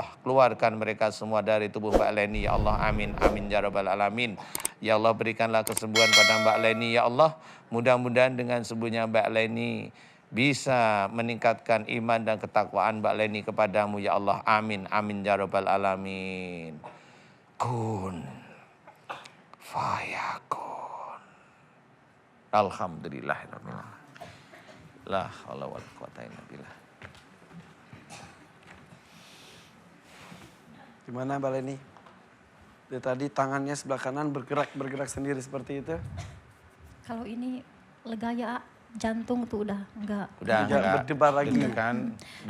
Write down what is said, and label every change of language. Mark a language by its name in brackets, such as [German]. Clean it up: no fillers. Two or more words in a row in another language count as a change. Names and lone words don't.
[Indonesian] Keluarkan mereka semua dari tubuh Mbak Leni [Arabic] يا الله، آمين آمين يا رب العالمين. يا الله, [Indonesian] berikanlah kesembuhan pada Mbak Leni [Arabic] يا الله. [Indonesian] Mudah-mudahan dengan sembuhnya Mbak Leni bisa meningkatkan iman dan ketakwaan Mbak Leni kepadamu [Arabic] يا الله، آمين آمين يا رب العالمين. كن فيكون. الحمد لله رب العالمين. لا حول ولا قوة إلا بالله. [Indonesian] Gimana Mbak Leni? Dari tadi tangannya sebelah kanan bergerak sendiri seperti itu. Kalau ini lega ya, jantung tuh udah enggak. Udah Enggak enggak berdebar lagi. deg-degan, udah